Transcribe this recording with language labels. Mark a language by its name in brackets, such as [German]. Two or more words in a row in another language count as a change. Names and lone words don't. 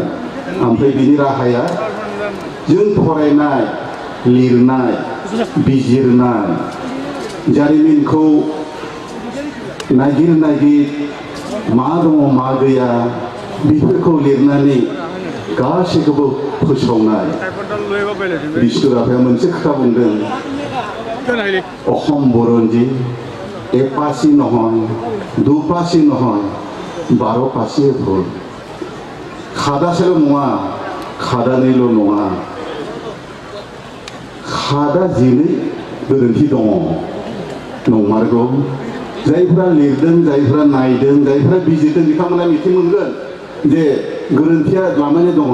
[Bodo] ओमफ्राय बिनि राहाया जों फरायनाय, लिरनाय, बिजिरनाय, जारिमिनखौ नागिर मा दङ मा गैया बेफोरखौ लिरनानै गासैखौबो फोसावनाय। बिष्णु राभाया मोनसे खोथा बुंदों, [Assamese] অসম বুৰঞ্জী এপাচি নহয়, দুপাচি নহয়, 12 পাচিয়ে ভুল। [Bodo] খাদাसेल' नङा, खादानैल' नङा, खादा 12 गोरोन्थि दङ। नंमारगौ। जायफोरा लिरदों, जायफोरा नायदों, जायफोरा बिजिरदों बिथांमोना मिथि मोनगोन जे गोरोन्थिया लामानि दङ।